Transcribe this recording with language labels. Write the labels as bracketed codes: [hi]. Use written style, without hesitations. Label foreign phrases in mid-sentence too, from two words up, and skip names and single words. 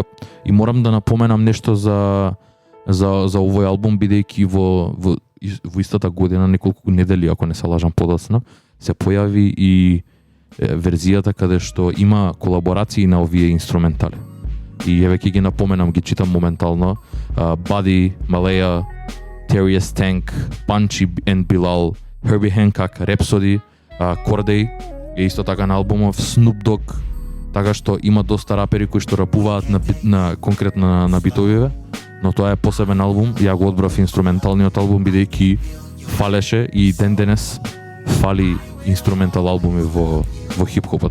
[mk] И морам да напоменам нешто за овој албум, бидејќи во истата година, неколку недели, ако не се лажам подоцна, се појави и верзијата каде што има колаборации на овие инструментали. И еве ќе ги напоменам, ги читам моментално. Buddy, Malaya, Terius Tank, Punchy and Bilal, Herbie Hancock, Rhapsody, Corday, е исто така на албумов, Snoop Dogg, така што има доста рапери кои што рапуваат на конкретно на битовиве, но тоа е посебен албум. Ја го одбрав инструменталниот албум, бидејќи фалеше и ден денес фали инструментал албуми во хип-хопот.